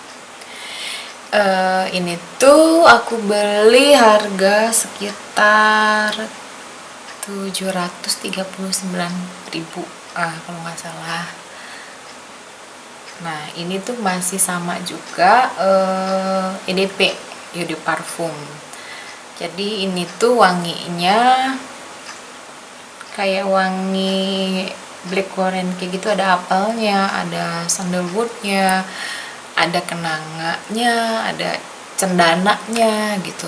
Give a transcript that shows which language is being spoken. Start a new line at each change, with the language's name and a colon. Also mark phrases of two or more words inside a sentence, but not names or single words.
Indonesian: Ini tuh aku beli harga sekitar 739.000 kalau nggak salah. Nah, ini tuh masih sama juga EDP,
French: eau de parfum.
Indonesian: Jadi ini tuh wanginya kayak wangi blackcurrant kayak gitu, ada apelnya, ada sandalwoodnya, ada kenanganya, ada cendananya gitu.